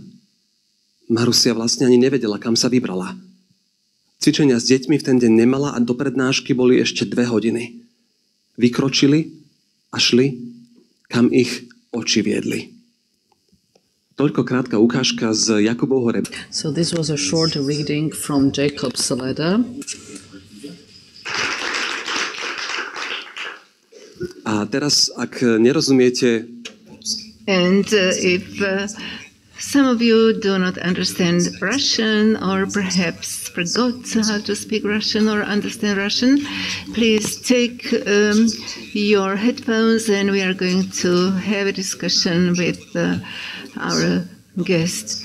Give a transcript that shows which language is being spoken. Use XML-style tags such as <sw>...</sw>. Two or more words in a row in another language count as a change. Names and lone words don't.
<sk>Marusia vlastne ani nevedela, kam sa vybrala. Cvičenia s deťmi v ten deň nemala a do prednášky boli ešte 2 hodiny. Vykročili a šli, kam ich oči viedli. Toľko krátka ukážka z Jakubovho rebríčka.</sk> <en>So this was a short reading from Jacob's letter.</en> <sk>A teraz, ak nerozumiete...</sk> <en>And if some of you do not understand Russian or perhaps forgot how to speak Russian or understand Russian, please take your headphones and we are going to have a discussion with our guest.</en>